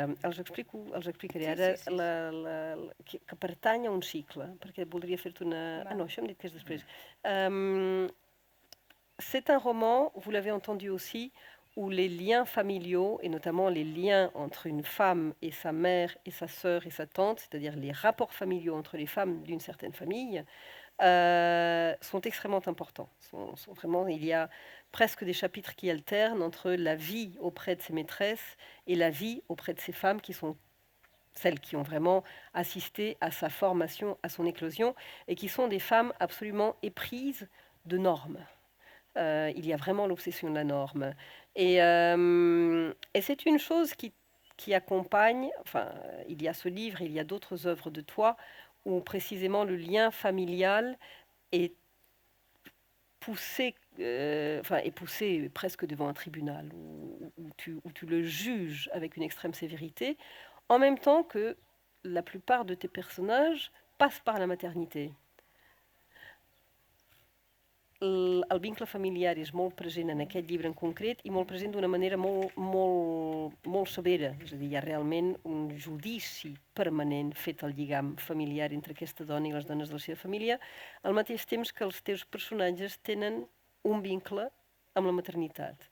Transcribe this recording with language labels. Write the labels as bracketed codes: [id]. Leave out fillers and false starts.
[ca] Els explicaré ara, que pertany a un cicle, perquè voldria fer-te una... [fr] Ah non, [ca] això hem dit que és després. [fr] C'est un roman, vous l'avez entendu aussi, où les liens familiaux, et notamment les liens entre une femme et sa mère et sa sœur et sa tante, c'est-à-dire les rapports familiaux entre les femmes d'une certaine famille, sont extrêmement importants. Vraiment, il y a presque des chapitres qui alternent entre la vie auprès de ses maîtresses et la vie auprès de ces femmes qui sont celles qui ont vraiment assisté à sa formation, à son éclosion, et qui sont des femmes absolument éprises de normes. Il y a vraiment l'obsession de la norme. Et c'est une chose qui accompagne, enfin, il y a ce livre, il y a d'autres œuvres de toi, où précisément le lien familial est poussé, est poussé presque devant un tribunal, où tu le juges avec une extrême sévérité, en même temps que la plupart de tes personnages passent par la maternité. [ca] El vincle familiar és molt present en aquest llibre en concret i molt present d'una manera molt severa. És a dir, hi ha realment un judici permanent fet al lligam familiar entre aquesta dona i les dones de la seva família, al mateix temps que els teus personatges tenen un vincle amb la maternitat.